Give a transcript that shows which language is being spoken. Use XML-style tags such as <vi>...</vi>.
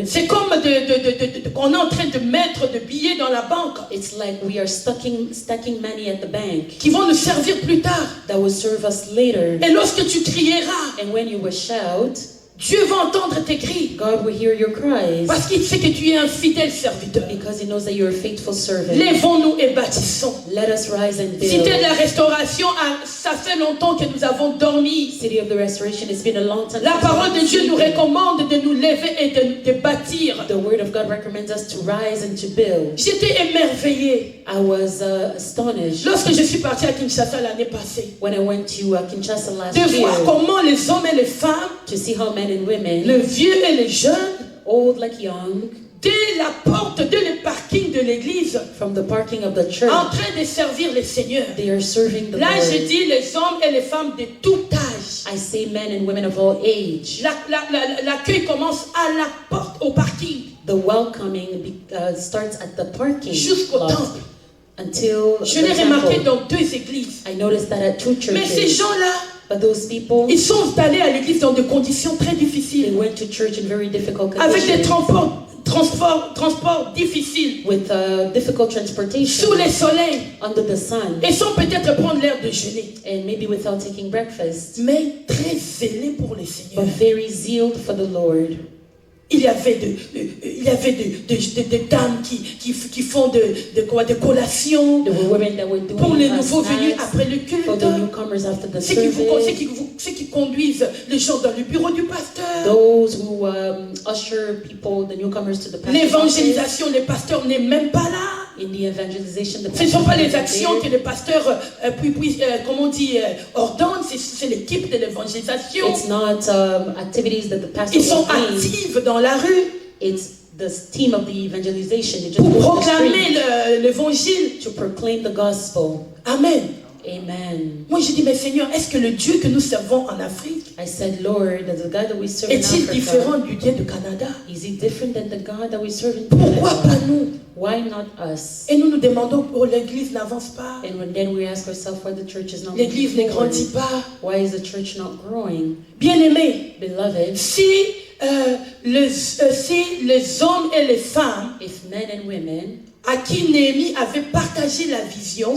<fr>c'est comme qu'on est en train de mettre de billets dans la banque</fr> <en>it's like we are stacking money at the bank</en> <fr>qui vont nous servir plus tard.</fr> <en>that will serve us later.</en> <fr>Et lorsque tu crieras,</fr> <en>And when you will shout,</en> <fr>Dieu va entendre tes cris.</fr> <en>God will hear your cries</en> <fr>Parce qu'il sait que tu es un fidèle serviteur.</fr> <en>because He knows that you're a faithful servant.</en> <fr>Lèvons-nous et bâtissons.</fr> <en>Let us rise and</en> <fr>Cité de</fr> <en>build.</en> <fr>la Restauration, ça fait longtemps que nous avons dormi.</fr> <en>City of the Restoration, it's been a long time.</en> <fr>La</fr> <en>since</en> <fr>parole</fr> <en>we've</en> <fr>de Dieu nous</fr> <en>sleeping.</en> <fr>recommande de nous lever et de bâtir.</fr> <en>The Word of God recommends us to rise and to build.</en> <fr>J'étais émerveillée</fr> <en>I was astonished</en> <fr>lorsque je suis partie à Kinshasa l'année passée</fr> <en>when I went to Kinshasa last</en> <fr>de voir</fr> <en>year</en> <fr>comment les hommes et les femmes,</fr> <en>to see how men and women,</en> <fr>les vieux et les jeunes,</fr> <en>old like young,</en> <fr>dès la porte, dès le parking de l'église,</fr> <en>from the parking of the</en> <fr>en</fr> <en>church,</en> <fr>train de servir le Seigneur.</fr> <en>they are serving the</en> <fr>Là, je</fr> <en>Lord.</en> <fr>dis les hommes et les femmes de tout âge.</fr> <en>I say men and women of all age.</en> <fr>L'accueil commence à la porte, au parking,</fr> <en>The welcoming starts at the parking</en> <fr>jusqu'au</fr> <en>lot</en> <fr>temple.</fr> <en>until</en> <fr>Je l'ai</fr> <en>the</en> <fr>remarqué</fr> <en>temple.</en> <fr>dans 2 églises.</fr> <en>I noticed that at 2</en> <fr>Mais ces</fr> <en>churches.</en> <fr>gens-là,</fr> <en>But those people,</en> <fr>ils sont allés à l'église dans des conditions très</fr> <en>they</en> <fr>difficiles,</fr> <en>went to church in very difficult</en> <fr>avec des</fr> <en>conditions,</en> <fr>transports difficiles,</fr> <en>with difficult transportation,</en> <fr>sous les soleils,</fr> <en>under the sun,</en> <fr>et sans peut-être prendre l'air de jeûner,</fr> <en>and maybe without taking breakfast,</en> <fr>mais très zélés pour le Seigneur.</fr> <en>but very zealed for the Lord.</en> <fr>Il y avait des dames qui font des collations</fr> <en>There were women that were doing</en> <fr>pour les nouveaux venus</fr> <en>snacks</en> <fr>après le</fr> <en>for the</en> <fr>culte,</fr> <en>newcomers after the</en> <fr>ceux qui conduisent les gens dans le bureau du pasteur.</fr> <en>those who usher people, the newcomers, to the pastor's office.</en> <fr>L'évangélisation, le pasteur n'est même pas là.</fr> <en>In the evangelization, the</en> <fr>Ce ne sont pas les</fr> <en>pastor</en> <fr>actions</fr> <en>is</en> <fr>que le pasteur ordonne, c'est l'équipe de l'évangélisation.</fr> <en>It's not activities that the pastor</en> <fr>Ils sont</fr> <en>ordains.</en> <fr>actifs dans la rue</fr> <en>It's the team of the evangelization. They just</en> <fr>pour</fr> <en>go to the</en> <fr>proclamer</fr> <en>street</en> <fr>l'évangile.</fr> <en>to proclaim the gospel.</en> <fr>Amen.</fr> <en>Amen.</en> <fr>Moi, je dis, mais Seigneur, est-ce que le Dieu que nous servons en Afrique</fr> <en>I said, Lord, that the God that we serve in</en> <fr>est-il différent</fr> <en>Africa,</en> <fr>du Dieu du Canada?</fr> <en>is he different than the God that we serve in</en> <fr>Pourquoi pas</fr> <en>Canada?</en> <fr>nous?</fr> <en>Why not us?</en> <fr>Et nous nous demandons, oh, l'église n'avance pas,</fr> <en>Then we ask ourselves why the church is not</en> <fr>l'église ne</fr> <en>moving forward.</en> <fr>grandit pas.</fr> <en>Why is the church not growing?</en> <fr>Bien-aimés,</fr> <en>Beloved,</en> <fr>si les hommes et les femmes</fr> <en>if men and women</en> <fr>à qui Néhémie avait partagé la vision</fr>